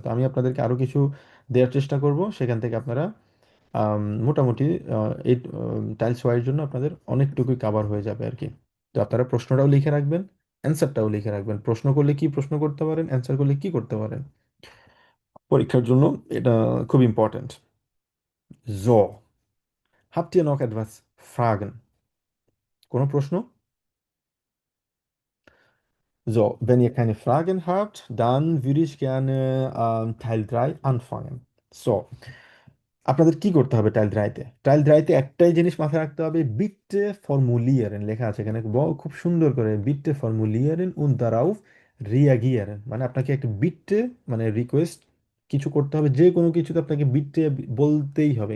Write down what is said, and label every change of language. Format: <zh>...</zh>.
<bn>তো আমি আপনাদেরকে আরো কিছু দেওয়ার চেষ্টা করব, সেখান থেকে আপনারা মোটামুটি এই টাইলস ওয়াইজ জন্য আপনাদের অনেকটুকুই কাভার হয়ে যাবে আর কি। তো আপনারা প্রশ্নটাও লিখে রাখবেন, অ্যান্সারটাও লিখে রাখবেন। প্রশ্ন করলে কি প্রশ্ন করতে পারেন, অ্যান্সার করলে কি করতে পারেন পরীক্ষার জন্য, এটা খুব important.</bn> <de>So, habt ihr noch etwas Fragen?</de> <bn>কোনো প্রশ্ন?</bn> <de>So, wenn ihr keine Fragen habt, dann würde ich gerne Teil 3 anfangen.</de> <bn>So, আপনাদের কি করতে হবে টাইল 3-তে? টাইল 3-তে একটাই জিনিস মাথায় রাখতে হবে,</bn> <de>bitte formulieren</de> <bn>লেখা আছে এখানে খুব সুন্দর করে,</bn> <de>bitte formulieren und darauf reagieren।</de> <bn>মানে আপনাকে একটা bitte মানে রিকোয়েস্ট কিছু করতে হবে, যে কোনো কিছুতে আপনাকে bitte বলতেই হবে।</bn>